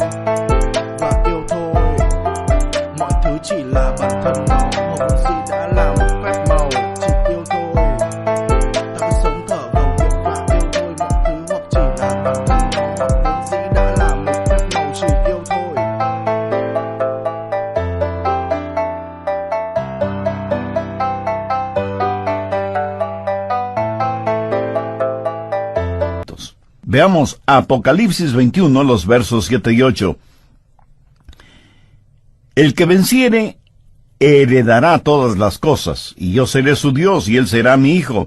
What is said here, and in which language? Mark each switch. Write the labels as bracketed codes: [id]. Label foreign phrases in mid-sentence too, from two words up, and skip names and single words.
[vi] Mọi thứ chỉ là bản thân nó, hồn sĩ đã là một phép màu, chỉ yêu thôi. Ta cứ sống thở cầu nguyện và yêu thôi. Mọi thứ hoặc chỉ là bản thân nó, hoặc vốn dĩ đã là một phép màu, chỉ yêu thôi. [es] Veamos Apocalipsis 21, los versos 7 y 8. El que venciere heredará todas las cosas, y yo seré su Dios, y él será mi hijo.